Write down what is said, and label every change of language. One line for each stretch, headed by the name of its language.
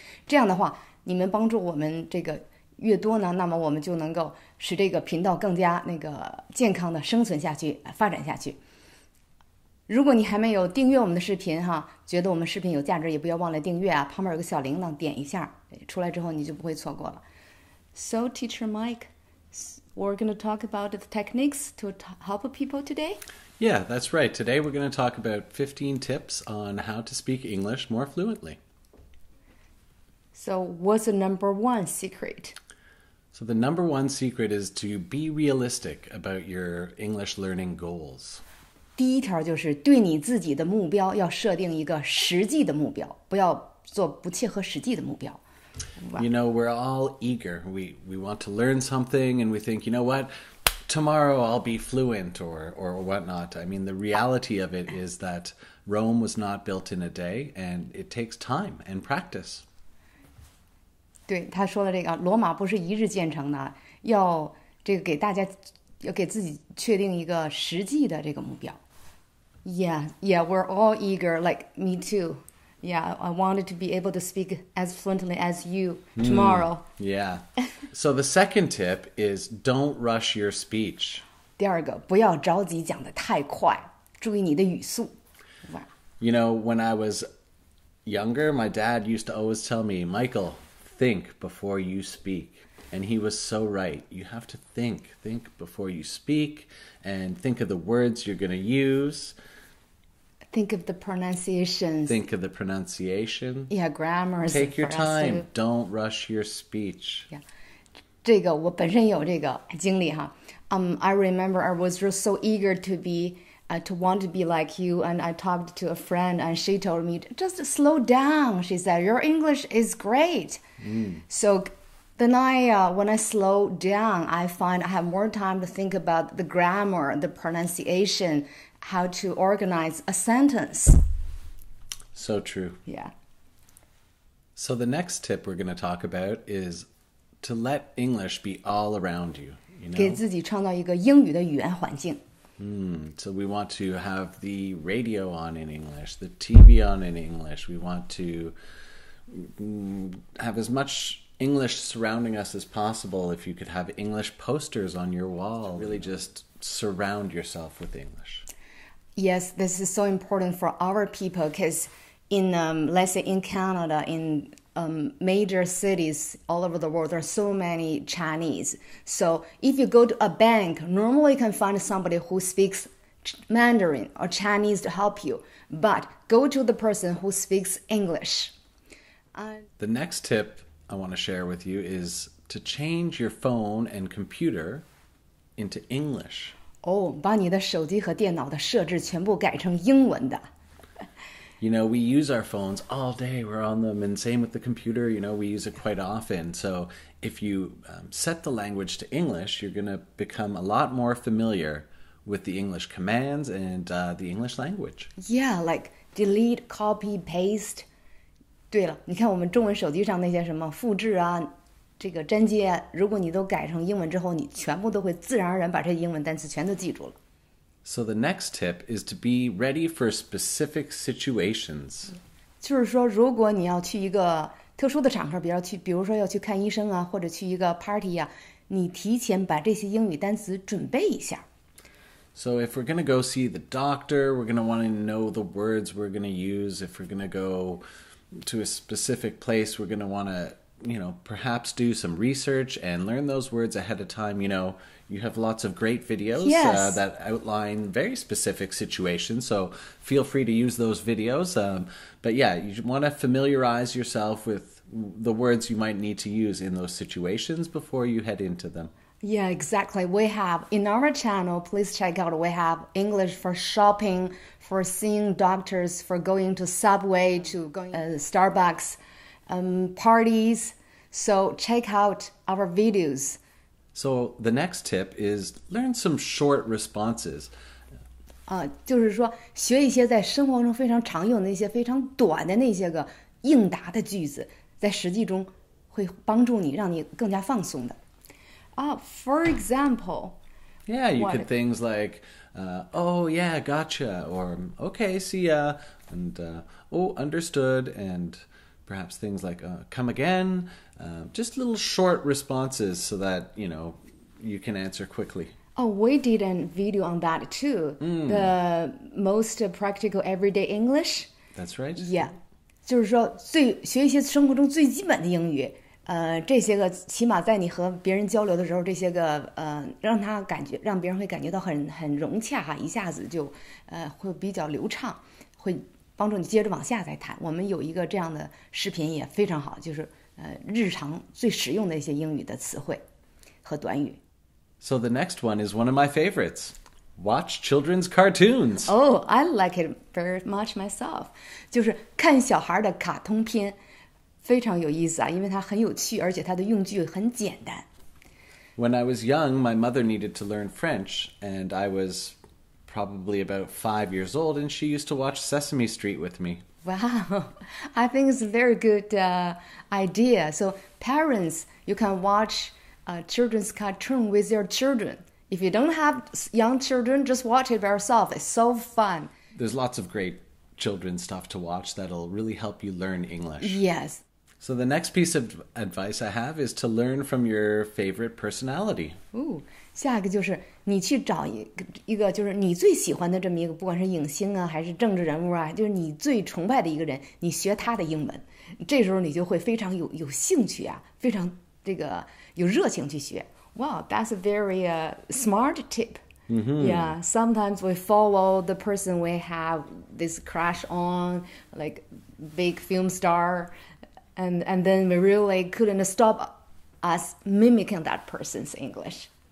Chinese: 这样的话，你们帮助我们这个越多呢，那么我们就能够使这个频道更加健康的生存下去，发展下去。如果你还没有订阅我们的视频觉得我们视频有价值，也不要忘了订阅旁边有个小铃铛，点一下，出来之后你就不会错过了。
English: So, Teacher Mike, we're going to talk about the techniques to help people today? Yeah, that's right. Today we're going to talk about 15 tips on how to speak English more fluently. So, what's the number one secret? So the number one secret is to be realistic about your English learning goals.
Chinese: 第一条就是对你自己的目标要设定一个实际的目标，不要做不切合实际的目标。
English: You know, we're all eager. We want to learn something and we think, you know what, tomorrow I'll be fluent or whatnot. I mean, the reality of it is that Rome was not built in a day and it takes time and practice.
Chinese: 对，他说的这个罗马不是一日建成的，要给自己确定一个实际的这个目标。
English: Yeah, we're all eager, like me too. Yeah, I wanted to be able to speak as fluently as you tomorrow. Yeah. So the second tip is don't rush your speech.
Chinese: 第二个，不要着急讲得太快，注意你的语速。
English: You know, when I was younger, my dad used to always tell me, Michael, think before you speak. And he was so right. You have to think before you speak and think of the words you're going to use. Think of the pronunciations. Think of the pronunciation. Yeah, grammar. Take your time. Don't rush your speech. Yeah.
Chinese: 这个我本身有这个经历
English: I remember I was just so eager to want to be like you, and I talked to a friend and she told me, just slow down. She said, your English is great. So then when I slow down, I find I have more time to think about the grammar, the pronunciation, how to organize a sentence. So true. Yeah. So the next tip we're going to talk about is to let English be all around you. You know?
Chinese: 给自己创造一个英语的语言环境。
English: So we want to have the radio on in English, the TV on in English. We want to have as much English surrounding us as possible. If you could have English posters on your wall, really just surround yourself with English. Yes, this is so important for our people because let's say in Canada, in major cities all over the world, there are so many Chinese. So if you go to a bank, normally you can find somebody who speaks Mandarin or Chinese to help you. But go to the person who speaks English. The next tip I want to share with you is to change your phone and computer into English.
Chinese: 把你的手机和电脑的设置全部改成英文的。
English: You know, we use our phones all day. We're on them, and same with the computer. You know, we use it quite often. So if you set the language to English, you're going to become a lot more familiar with the English commands and the English language. Yeah, like delete, copy, paste.
Chinese: 对了，你看我们中文手机上那些什么复制这个粘接如果你都改成英文之后，你全部都会自然而然把这些英文单词全都记住了。
English: So the next tip is to be ready for specific situations.
Chinese: 就是说，如果你要去一个特殊的场合，比如说要去看医生或者去一个 party 你提前把这些英语单词准备一下。
English: So if we're going to go see the doctor, we're going to want to know the words we're going to use. If we're going to go to a specific place, we're going to want to, perhaps do some research and learn those words ahead of time. You have lots of great videos that outline very specific situations, so feel free to use those videos. But yeah, you want to familiarize yourself with the words you might need to use in those situations before you head into them. Yeah, exactly. We have, in our channel, please check out, we have English for shopping, for seeing doctors, for going to Subway, to going Starbucks, parties. So check out our videos. So the next tip is learn some short responses.
Chinese: 就是说学一些在生活中非常常用的那些非常短的那些个应答的句子，在实际中会帮助你，让你更加放松的。
English: For example, yeah, you could things like, oh yeah, gotcha, or okay, see ya, and oh, understood, and perhaps things like come again. Just little short responses so that you can answer quickly. Oh, we did a video on that too. The most practical everyday English. That's right. Yeah.
Chinese: 就是说学一些生活中最基本的英语，这些个起码在你和别人交流的时候，这些个让别人会感觉到很融洽哈，一下子就会比较流畅，会帮助你接着往下再谈。我们有一个这样的视频也非常好，就是日常最实用的一些英语的词汇和短语。
English: So the next one is one of my favorites. Watch children's cartoons. Oh, I like it very much myself.
Chinese: 就是看小孩的卡通片，非常有意思啊，因为它很有趣，而且它的用句很简单。
English: When I was young, my mother needed to learn French, and I was probably about 5 years old, and she used to watch Sesame Street with me. Wow, I think it's a very good idea. So parents, you can watch children's cartoon with your children. If you don't have young children, just watch it by yourself. It's so fun. There's lots of great children's stuff to watch that'll really help you learn English. Yes. So the next piece of advice I have is to learn from your favorite personality.
Chinese: 下一个就是你去找一个就是你最喜欢的这么一个，不管是影星啊还是政治人物啊，就是你最崇拜的一个人，你学他的英文，这时候你就会非常有兴趣啊，非常有热情去学。
English: Wow, that's a very smart tip. Yeah, sometimes we follow the person we have this crush on, like big film star, and then we really couldn't stop us mimicking that person's English.